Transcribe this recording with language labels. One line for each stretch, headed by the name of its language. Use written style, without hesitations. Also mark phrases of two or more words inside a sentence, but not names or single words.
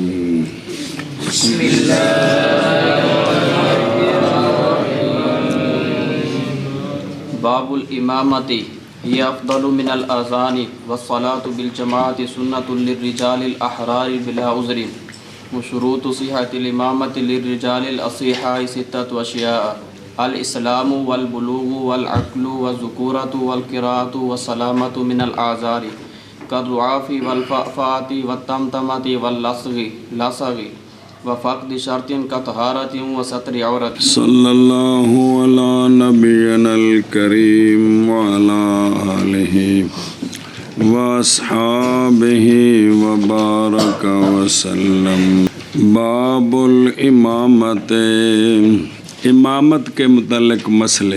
Arabic: بسم باب الامامۃ ہی افضل من الاذان والصلاة بالجماعۃ سنۃ للرجال الاحرار بلا عذر وشروط صحۃ الامامۃ للرجال الاصحاء ستۃ اشیاء الاسلام والبلوغ والعقل والذکورۃ والقراءۃ والسلامۃ من الاعذار كالرعاف والفأفات والتمتمۃ واللصغ وفقد شرط كطهارة وستر عورة. صلی اللہ علی نبینا الکریم وعلی آلہ واصحابہ وبارک وسلم.
Urdu: باب الامامت، امامت کے متعلق مسئلے.